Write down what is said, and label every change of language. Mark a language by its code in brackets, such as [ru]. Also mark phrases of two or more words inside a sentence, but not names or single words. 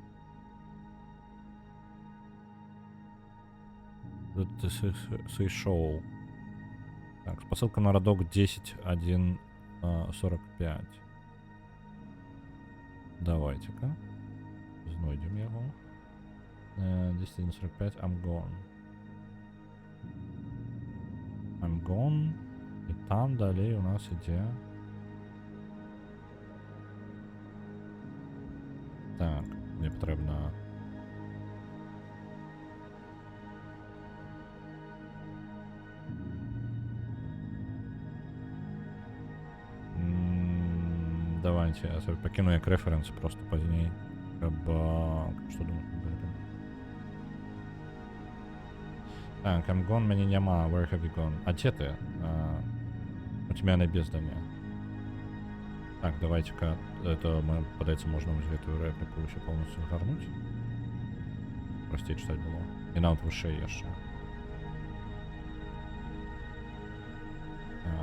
[be] Сышоў. Так, спасылка на радок 10.1.45. Давайте-ка. Знойдем яго. 10.1.45. [en] I'm gone. I'm gone. [be] І там далей у нас ідзе. Так, мне патрэбна... Давайте, я собі пакіну як референс просто пазней. Каб... Што думаеш аб гэтым? Так, [en] I'm gone, [be] мяне няма. [en] Where have you gone? [be] А дзе ты? У тебя на бездане. Так, давайте-ка, это, падаецца, можна вось гэтую рэпліку ўсё полностью згарнуць. Прасцей чытаць было. І нават вышэй яшчэ. Так.